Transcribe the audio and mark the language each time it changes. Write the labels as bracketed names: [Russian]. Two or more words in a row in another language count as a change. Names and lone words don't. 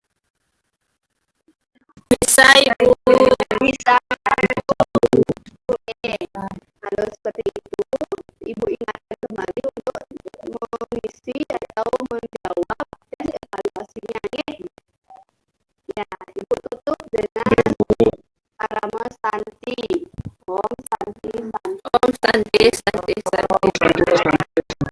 [Indonesian] Bisa, Ibu. Bisa. Oke. Kalau seperti itu, Ibu ingatkan kembali untuk mengisi atau menjawab tes evaluasinya. Ya, Ibu tutup dengan Parama Santi. [Sanskrit] Om Santi Santi. Om Santi, Santi, Santi.